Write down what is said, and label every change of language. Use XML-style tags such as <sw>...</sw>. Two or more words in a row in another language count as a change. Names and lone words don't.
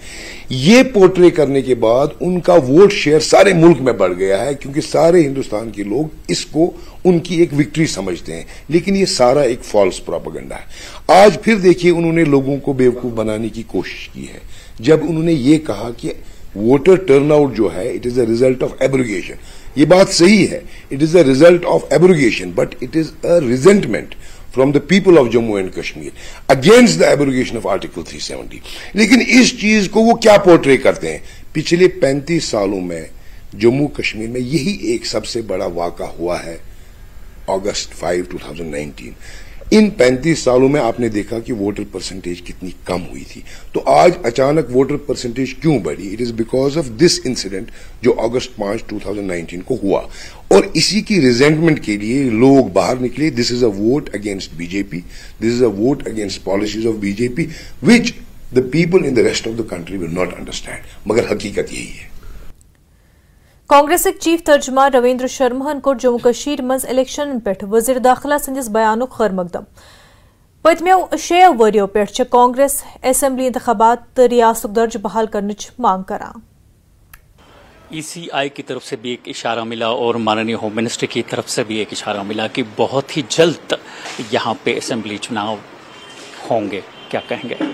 <hi>ये पोर्ट्रे करने के बाद उनका</hi> <en>vote share</en> <hi>सारे मुल्क में बढ़ गया है, क्योंकि सारे हिंदुस्तान के लोग इसको उनकी एक विक्ट्री समझते हैं। लेकिन ये सारा एक</hi> <en>false propaganda</en> <hi>है। आज फिर देखिए, उन्होंने लोगों को बेवकूफ बनाने की कोशिश की है जब उन्होंने ये कहा कि</hi> <en>voter turnout</en> <hi>जो है</hi> <en>it is a result of abrogation.</en> <hi>ये बात सही है,</hi> <en>it is a result of abrogation, but it is a resentment from the people of Jammu and Kashmir against the abrogation of Article 370।</en> <hi>लेकिन इस चीज को वो क्या पोर्ट्रे करते हैं? पिछले 35 सालों में जम्मू कश्मीर में यही एक सबसे बड़ा वाक़ा हुआ है, अगस्त 5, 2019। इन 35 सालों में आपने देखा कि</hi> <en>voter percentage</en> <hi>कितनी कम हुई थी। तो आज अचानक</hi> <en>voter percentage</en> <hi>क्यों बढ़ी?</hi> <en>it is because of this incident</en> <hi>जो अगस्त 5, 2019 को हुआ, और इसी की रिजेंटमेंट के लिए लोग बाहर निकले।</hi> <en>this is a vote against BJP, this is a vote against policies of BJP which the people in the rest of the country will not understand.</en> <hi>मगर हकीकत यही है।</hi> <ks>कांग्रेस चीफ तर्जुमान रविंद्र शर्मा कोर जम्मू कश्मीर मज इलेक्शन पे वजीर दाखिला संदिस बयान खैर मकदम। पतमो 6 वरियों पे कांग्रेस असेंबली इंतखाबात तो रियासत दर्ज बहाल करने मांग करान।</ks> <hi>ECI की तरफ से भी एक इशारा मिला और माननीय</hi> <en>home minister</en> <hi>की तरफ से भी एक इशारा मिला कि बहुत ही जल्द यहाँ पे असेंबली चुनाव होंगे, क्या कहेंगे?</hi>